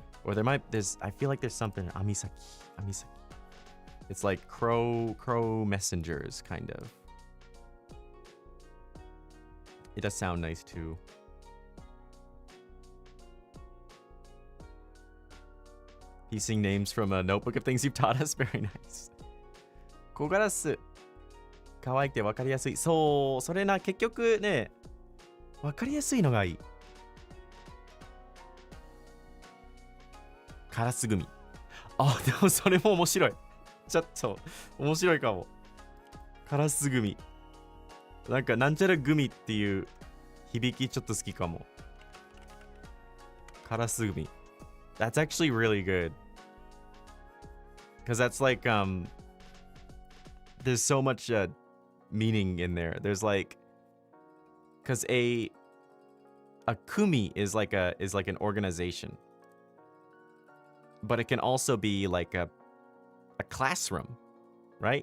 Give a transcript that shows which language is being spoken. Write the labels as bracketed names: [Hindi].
[English] Or I feel like there's something, Amisaki. It's like crow messengers, kind of. It does sound nice too. Piecing names from a notebook of things you've taught us. Very nice. 小ガラス。 [Japanese] 可愛くて分かりやすい。そう、それな、結局ね、分かりやすいのがいい。カラスグミ。あ、でもそれも面白い。ちょっと、面白いかも。カラスグミ。なんか、なんちゃらグミっていう響きちょっと好きかも。カラスグミ。 [English] That's actually really good. Because that's like, there's so much meaning in there. There's like, because a kumi is like an organization, but it can also be like a classroom, right?